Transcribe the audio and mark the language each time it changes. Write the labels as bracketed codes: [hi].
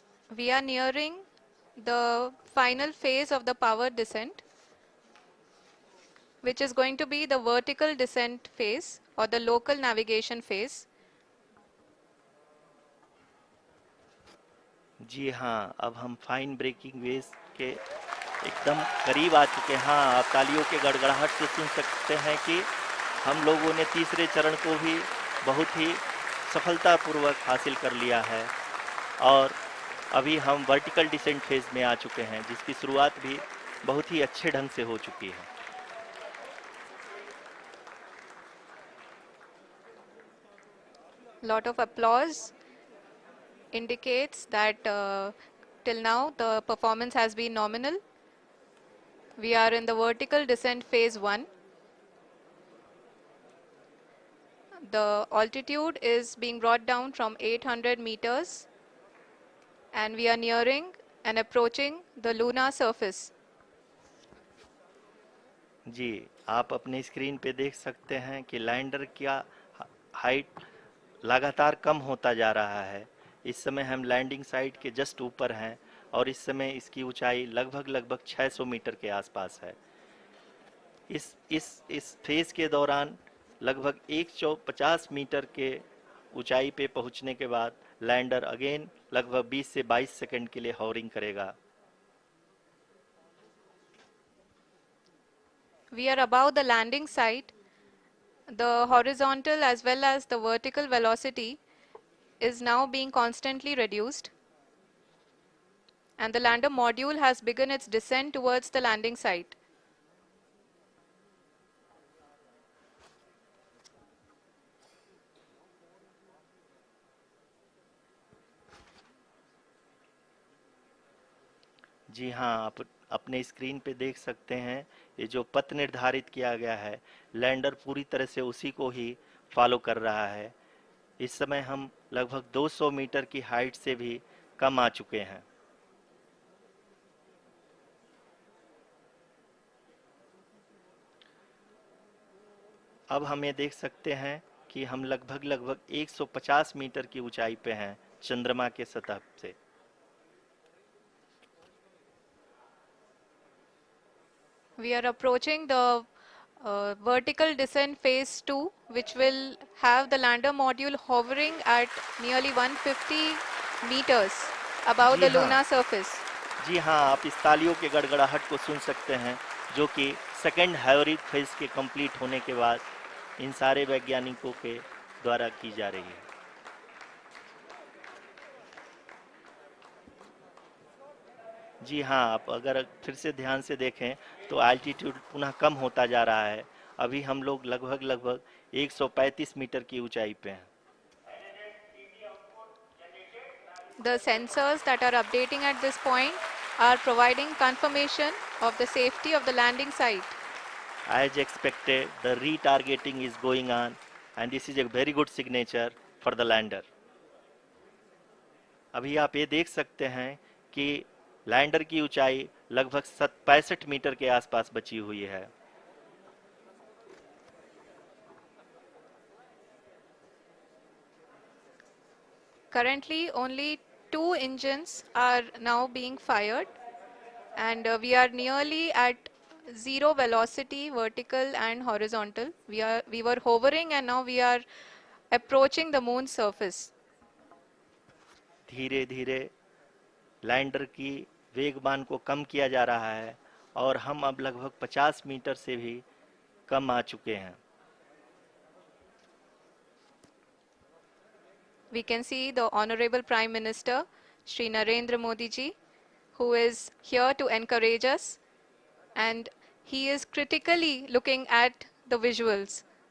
[en] We are nearing the final phase of the power descent, which is going to be the vertical descent phase or the local navigation phase. [hi] जी हाँ, अब हम fine breaking waves के एकदम करीब आ चुके हैं। हाँ, आप तालियों के गड़गड़ाहट से सुन सकते हैं कि हम लोगों ने तीसरे चरण को भी बहुत ही सफलतापूर्वक हासिल कर लिया है और अभी हम वर्टिकल डिसेंट फेज में आ चुके हैं, जिसकी शुरुआत भी बहुत ही अच्छे ढंग से हो चुकी है। [en] Lot of applause indicates that till now the performance has been nominal. We are in the vertical descent phase 1. The altitude is being brought down from 800 meters and we are nearing and approaching the lunar surface. [hi] जी, आप अपने screen पे देख सकते हैं कि lander का height लगातार कम होता जा रहा है। इस समय हम लैंडिंग साइट के जस्ट ऊपर हैं और इस समय इसकी ऊंचाई लगभग लगभग 600 मीटर के आसपास है। इस फेज के दौरान लगभग 150 मीटर के ऊंचाई पे पहुंचने के बाद लैंडर अगेन लगभग 20 से 22 सेकंड के लिए हॉवरिंग करेगा। [en] We are above the landing site. The horizontal as well as the vertical velocity is now being constantly reduced. And the lander module has begun its descent towards the landing site. [hi] जी हाँ, आप अपने screen पे देख सकते हैं ये जो पथ निर्धारित किया गया है, लैंडर पूरी तरह से उसी को ही फॉलो कर रहा है। इस समय हम लगभग 200 मीटर की हाइट से भी कम आ चुके हैं। अब हम ये देख सकते हैं कि हम लगभग लगभग 150 मीटर की ऊंचाई पे हैं चंद्रमा के सतह से। [en] We are approaching the vertical descent phase 2, which will have the lander module hovering at nearly 150 meters above [hi] ji [en] the [hi] हाँ, [en] lunar surface. [hi] जी हाँ, आप इस तालियों के गड़गड़ाहट को सुन सकते हैं, जो कि सेकेंड हैवरिक फेज के कंप्लीट होने के बाद इन सारे वैज्ञानिकों के द्वारा की जा रही है। जी हाँ, आप अगर फिर से ध्यान से देखें तो एल्टीट्यूड पुनः कम होता जा रहा है। अभी हम लोग लगभग लगभग 135 मीटर की ऊंचाई पे हैं। [en] The sensors that are updating at this point are providing confirmation of the safety of the landing site. As expected, the retargeting is going on and this is a very good signature for the lander. [hi] अभी आप ये देख सकते हैं कि lander की ऊंचाई लगभग 65 मीटर के आसपास बची हुई है। [en] Currently, only 2 engines are now being fired, and we are nearly at zero velocity, vertical and horizontal. We were hovering, and now we are approaching the moon's surface. [hi] धीरे धीरे लैंडर की वेगमान को कम किया जा रहा है और हम अब लगभग 50 मीटर से भी कम आ चुके हैं। [en] We can see the Honorable Prime Minister, Shri Narendra Modi ji, who is here to encourage us, and he is critically looking at the visuals.